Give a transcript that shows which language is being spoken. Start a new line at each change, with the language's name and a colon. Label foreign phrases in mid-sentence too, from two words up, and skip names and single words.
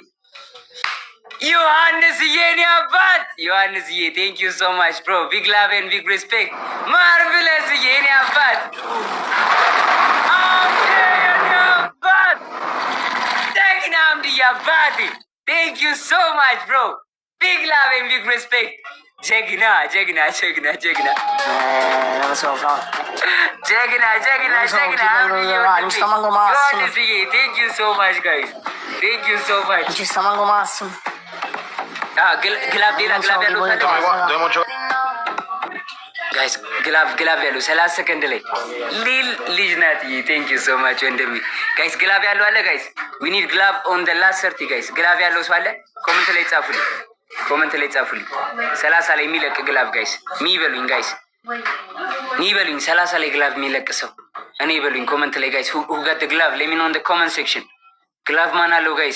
English: Johannes yenya, but Johannes ye, thank you so much, bro. Big love and big respect. Marvelous yenya, but. Thank you so much, bro. Big love and big respect.
Amharic: ጀግና ጀግና ጀግና ጀግና
Italian: non lo so, fra.
Amharic: ጀግና ጀግና ጀግና
Italian: Non sta manco Massimo.
English: thank you so much guys thank you so much
Italian: Non ci sta manco Massimo.
Amharic: ግላብ ሌላ ግላብ ያለው ካለ
Italian: Dobbiamo giocare.
Amharic: ጋይስ ግላብ ያለው 30 ሰከንድ ላይ ልጅ ናት።
English: thank you so much
Amharic: ወንድሜ። ጋይስ ግላብ ያለው አለ ጋይስ
English: we need glove on the last 30 guys።
Amharic: ግላብ ያለው ሰው አለ? ኮሜንት ላይ ጻፉልኝ፣ ኮሜንት ላይ ጻፉልኝ። 30 ላይ የሚለቅ ግላብ ጋይስ ሚ በሉኝ ጋይስ ሚ በሉኝ። 30 ላይ ግላብ የሚለቅ ሰው እኔ በሉኝ ኮሜንት ላይ ጋይስ።
English: who got glove let me know in the comment section።
Amharic: ግላብ ማን አለው ጋይስ?